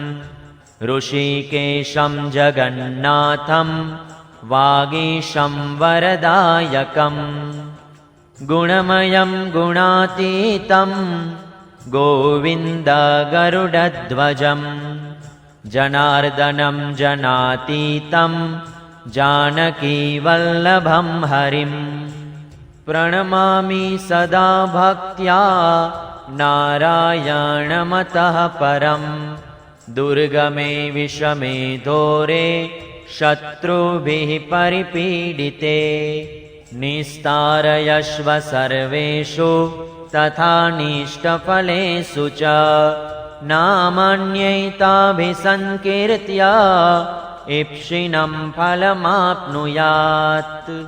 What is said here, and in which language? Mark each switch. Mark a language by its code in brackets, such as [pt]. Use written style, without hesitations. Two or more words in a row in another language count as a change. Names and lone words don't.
[sa] ऋषिकेशम जगन्नाथम वागीशम वरदायकम गुणमयम गुणातीतम गोविंद गरुडध्वजम जनार्दनम जनातीतम जानकी वल्लभम हरिम. प्रणमामि सदा भक्त्या नारायणमतः परं दुर्गमे विषमे घोरे शत्रुभिः परिपीडिते निस्तारयश्व सर्वेषु तथा निष्टफलेषु च नामन्यैताभिसङ्कीर्त्य इप्सिनं फलमाप्नुयात्